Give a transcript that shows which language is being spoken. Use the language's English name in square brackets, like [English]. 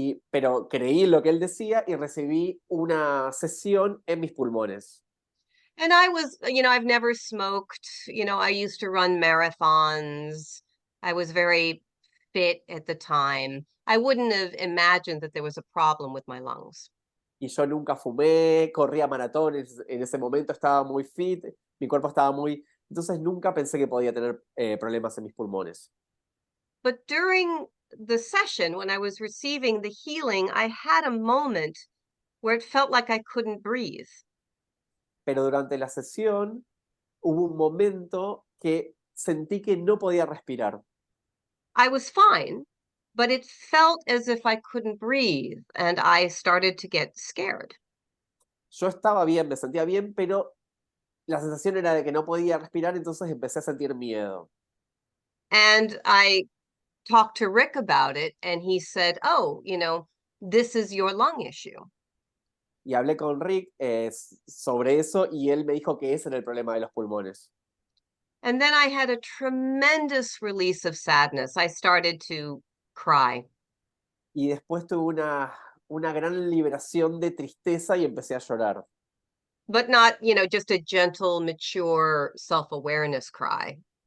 [Spanish] Pero creí en lo que él decía y recibí una sesión en mis pulmones. [English] And I was, I've never smoked. I used to run marathons. I was very fit at the time. I wouldn't have imagined that there was a problem with my lungs. [Spanish] Y yo nunca fumé, corría maratones, en ese momento estaba muy fit, mi cuerpo estaba muy... Entonces nunca pensé que podía tener problemas en mis pulmones. [English] But during the session, when I was receiving the healing, I had a moment where it felt like I couldn't breathe. [Spanish] Pero durante la sesión hubo un momento que sentí que no podía respirar. [English] I was fine, but it felt as if I couldn't breathe, and I started to get scared. [Spanish] Yo estaba bien, me sentía bien, pero la sensación era de que no podía respirar, entonces empecé a sentir miedo. [English] And I talked to Rick about it, and he said, oh, this is your lung issue. [Spanish] Y hablé con Rick sobre eso y él me dijo que ese era el problema de los pulmones. [English] And then I had a tremendous release of sadness. I started to cry. [Spanish] Y después tuve una gran liberación de tristeza y empecé a llorar. [English] But not, just a gentle, mature, self-awareness cry.